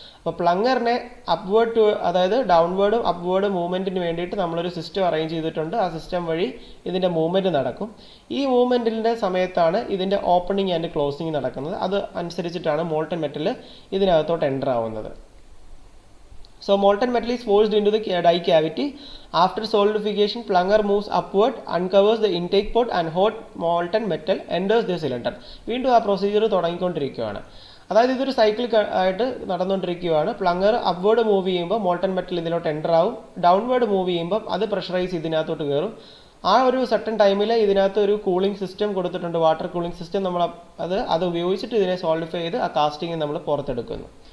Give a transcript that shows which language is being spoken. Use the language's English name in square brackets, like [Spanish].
[Malayalam] അപ്പോൾ പ്ലങ്ങറിനെ അതായത് ഡൗൺവേർഡും അപ്വേർഡും മൂവ്മെൻറ്റിന് വേണ്ടിയിട്ട് നമ്മളൊരു സിസ്റ്റം അറേഞ്ച് ചെയ്തിട്ടുണ്ട്. ആ സിസ്റ്റം വഴി ഇതിൻ്റെ മൂവ്മെൻറ്റ് നടക്കും. ഈ മൂവ്മെൻറ്റിൻ്റെ സമയത്താണ് ഇതിൻ്റെ ഓപ്പണിംഗ് ആൻഡ് ക്ലോസിംഗ് നടക്കുന്നത്. അത് അനുസരിച്ചിട്ടാണ് മോൾട്ടൻ മെറ്റൽ ഇതിനകത്തോട്ട് എൻ്റർ ആവുന്നത്. [English] So molten metal is forced into the die cavity. After solidification, plunger moves upward, uncovers the intake port and hot molten metal enters the cylinder. [Malayalam] വീണ്ടും ആ procedure തുടങ്ങിക്കൊണ്ടിരിക്കുകയാണ്. അതായത് ഇതൊരു cycle ആയിട്ട് നടന്നുകൊണ്ടിരിക്കുകയാണ്. പ്ലങ്ങർ അപ്വേർഡ് മൂവ് ചെയ്യുമ്പോൾ molten metal ഇതിലോട്ട് enter ആവും. Downward move ചെയ്യുമ്പോൾ അത് പ്രഷറൈസ് ഇതിനകത്തോട്ട് കയറും. ആ ഒരു സർട്ടൻ ടൈമിൽ ഇതിനകത്ത് ഒരു കൂളിംഗ് സിസ്റ്റം കൊടുത്തിട്ടുണ്ട്, വാട്ടർ കൂളിംഗ് സിസ്റ്റം. നമ്മൾ അത് ഉപയോഗിച്ചിട്ട് ഇതിനെ സോൾഡിഫൈ ചെയ്ത് ആ കാസ്റ്റിംഗ് നമ്മൾ പുറത്തെടുക്കുന്നു.